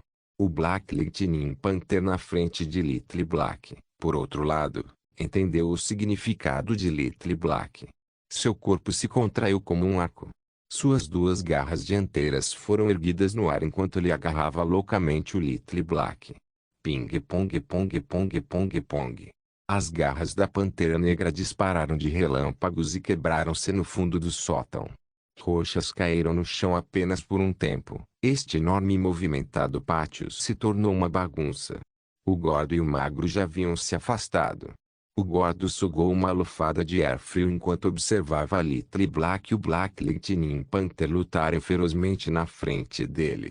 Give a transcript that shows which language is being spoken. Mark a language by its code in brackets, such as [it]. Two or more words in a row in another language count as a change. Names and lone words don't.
[pt] O Black Lightning Panther na frente de Little Black, por outro lado, entendeu o significado de Little Black. Seu corpo se contraiu como um arco. Suas duas garras dianteiras foram erguidas no ar enquanto ele agarrava loucamente o Little Black. Ping pong pong pong pong pong. As garras da Pantera Negra dispararam de relâmpagos e quebraram-se no fundo do sótão. Roxas caíram no chão apenas por um tempo. Este enorme e movimentado pátio se tornou uma bagunça. O gordo e o magro já haviam se afastado. O gordo sugou uma lufada de ar frio enquanto observava a Little Black e o Black Lightning Panther lutarem ferozmente na frente dele.